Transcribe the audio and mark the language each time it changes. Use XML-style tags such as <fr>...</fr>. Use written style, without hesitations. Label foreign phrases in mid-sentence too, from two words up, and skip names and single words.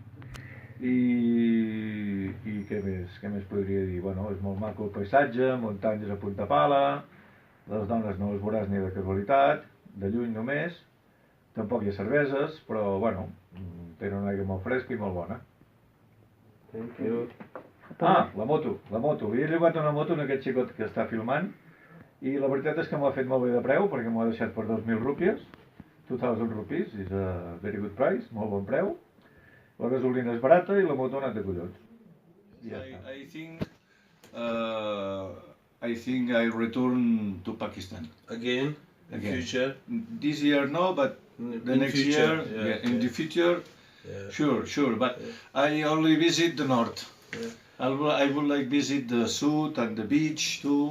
<ca>I què més podria dir? Bueno, és molt maco el paisatge, muntanyes a punta pala, les dones no les veuràs ni de casualitat, de lluny només. Tampoc hi ha cerveses, però bueno, tenen una aigua molt fresca i molt bona.</ca> <en>Thank you.</en> <ca>Ah, la moto. Li he llogat una moto a aquest xicot que està filmant i la veritat és que m'ho ha fet molt bé de preu perquè m'ho ha deixat per 2.000 rúpies.</ca> <en>2.000 rupees is a very good price,</en> <ca>molt bon preu. La gasolina és barata i la moto ha anat de collons. Ja està.</ca> <en>I think I return to Pakistan. Again? In future? This year no, but the next future, year, in the future, sure. But I only visit the north. I would like visit the south and the beach too.</en>